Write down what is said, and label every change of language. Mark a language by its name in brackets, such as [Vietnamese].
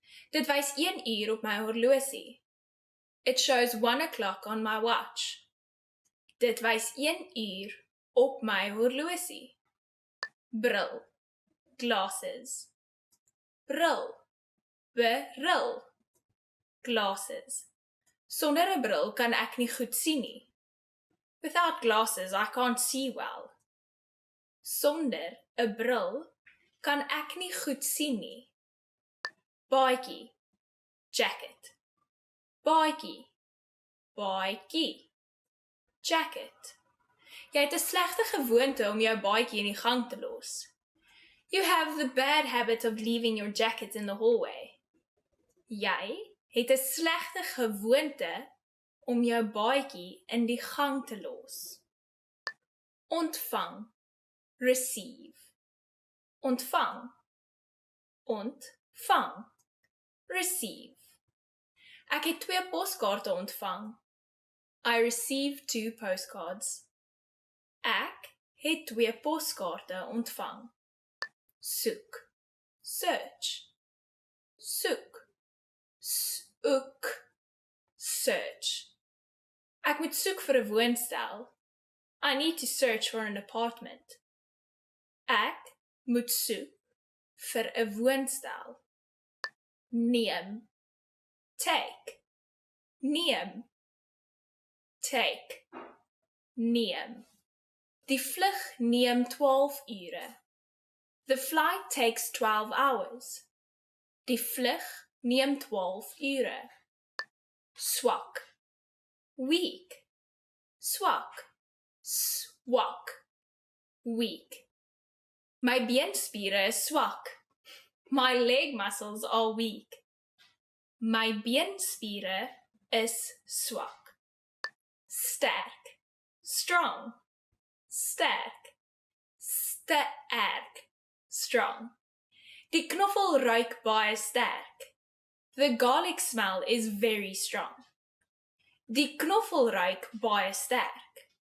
[Afrikaans] Dit wys 1 uur op my horlosie. [English] It shows 1 o'clock on my watch. [Afrikaans] Dit wys 1 uur op my horlosie. Bril. Glasses. Bril. Bril. Glasses. Sonder 'n bril kan ek nie goed sien nie. [English] Without glasses, I can't see well. [Afrikaans] Sonder 'n bril kan ek nie goed sien nie. Baadjie. Jacket. Baadjie. Baadjie. Jacket. Jy het 'n slegte gewoonte om jou baadjie in die gang te los. [English] You have the bad habit of leaving your jacket in the hallway. [Afrikaans] Jy het 'n slegte gewoonte om jou baadjie in die gang te los. Ontvang. Receive. Ontvang. Ontvang. Receive. Ek het 2 poskaarte ontvang. [English] I received 2 postcards. [Afrikaans] Ek het 2 poskaarte ontvang. Soek. Search. Soek. Soek. Search. Ek moet soek vir 'n woonstel. [English] I need to search for an apartment. [Afrikaans] Ek moet soek vir 'n woonstel. Neem. Take. Neem. Take. Neem. Die vlug neem 12 ure. [English] The flight takes 12 hours. [Afrikaans] Die vlug neem 12 ure. Swak. Weak. Swak. Swak. Weak. My beenspiere is swak. [English] My leg muscles are weak. [Afrikaans] My beenspiere is swak. [English] Sterk. Strong. Sterk. Sterk. Strong. [Afrikaans] Die knoffel ruik baie sterk. [English] The garlic smell is very strong. [Afrikaans] Die knoffel ruik baie sterk.